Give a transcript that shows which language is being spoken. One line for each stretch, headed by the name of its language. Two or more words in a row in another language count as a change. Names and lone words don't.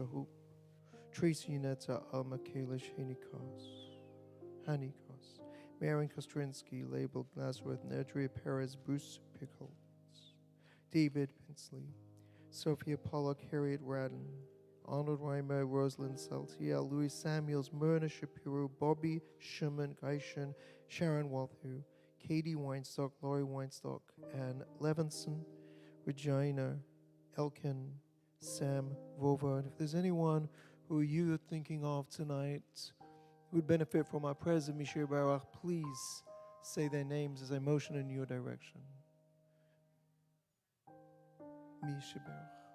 English: Hoop, Tracy Unetta, Alma Kalish, Hanny Kos, Marion Kostrinsky, Label Glasworth, Nedria Perez, Bruce Pickles, David Pinsley, Sophia Pollock, Harriet Radden, Arnold Reimer, Rosalind Saltiel, Louis Samuels, Myrna Shapiro, Bobby Schumann, Geishen, Sharon Walthu, Katie Weinstock, Laurie Weinstock, Ann Levinson, Regina, Elkin, Sam Vova. And if there's anyone who you're thinking of tonight who would benefit from our prayers of
Hebrew: Mishir Barach,
English: please say their names as I motion in your direction.
Hebrew: Mishir Barach.